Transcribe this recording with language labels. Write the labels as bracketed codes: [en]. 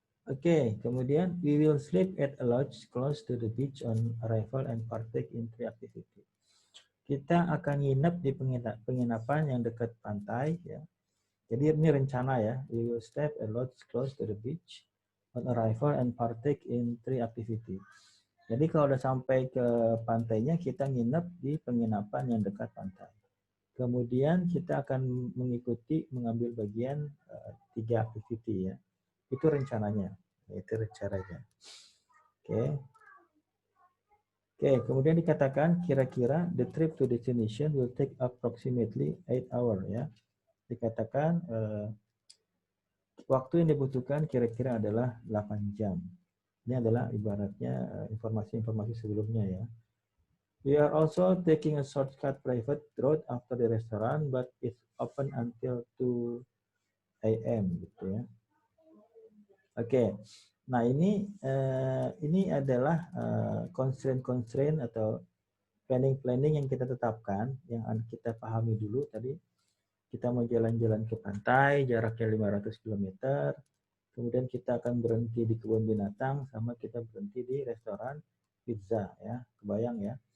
[id] Oke, kemudian [en] we will sleep at a lodge close to the beach on arrival and partake in three activity. [id] Kita akan nginep di penginapan yang dekat pantai ya. Jadi ini rencana ya. [en] We will stay at a lodge close to the beach on arrival and partake in three activity. [id] Jadi kalau udah sampai ke pantainya kita nginep di penginapan yang dekat pantai. Kemudian kita akan mengambil bagian [en] 3 activity [id] ya. Itu rencananya. Itu rencananya. Oke, kemudian dikatakan kira-kira [en] the trip to destination will take approximately 8 hours ya. [id] Dikatakan waktu yang dibutuhkan kira-kira adalah 8 jam. Ini adalah ibaratnya informasi-informasi sebelumnya ya. [en] We are also taking a shortcut private road after the restaurant, but it's open until 2 a.m. [id] gitu ya. Oke, nah ini adalah constraint atau planning yang kita tetapkan, yang kita pahami dulu tadi. Kita mau jalan-jalan ke pantai, jaraknya 500 km. Kemudian kita akan berhenti di kebun binatang, sama kita berhenti di restoran pizza ya, kebayang ya.